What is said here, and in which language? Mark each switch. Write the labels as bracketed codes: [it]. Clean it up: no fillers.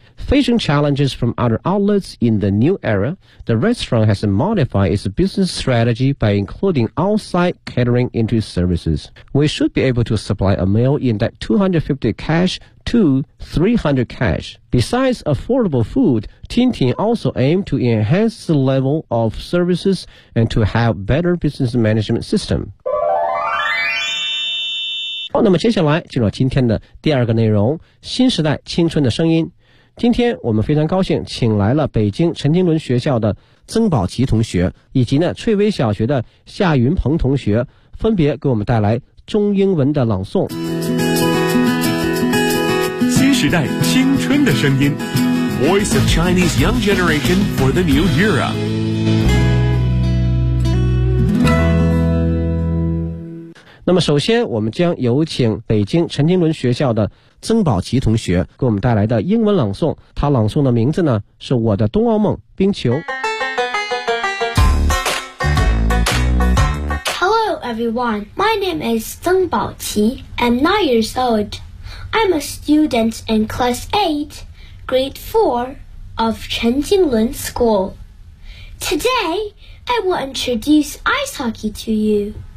[en] Facing challenges from other outlets in the new era, the restaurant has modified its business strategy by including outside catering into its services. We should be able to supply a meal in that 250 cash to 300 cash. Besides affordable food, Tintin also aimed to enhance the level of services and to have better business management system. [zh] 好，那么接下来进入今天的第二个内容，新时代青春的声音。今天我们非常高兴请来了北京陈经纶学校的曾宝琦同学，以及呢翠微小学的夏云鹏同学，分别给我们带来中英文的朗诵。新时代青春的声音 [en] Voice of Chinese Young Generation for the New Era。 [zh] 那么首先我们将有请北京陈经纶学校的曾宝琦同学给我们带来的英文朗诵，他朗诵的名字呢是《我的冬奥梦冰球》。 [en] Hello everyone, my name is 曾宝琦, I'm 9 years old. I'm a student in class 8, grade 4 of 陈经纶 school. Today, I will introduce ice hockey to you.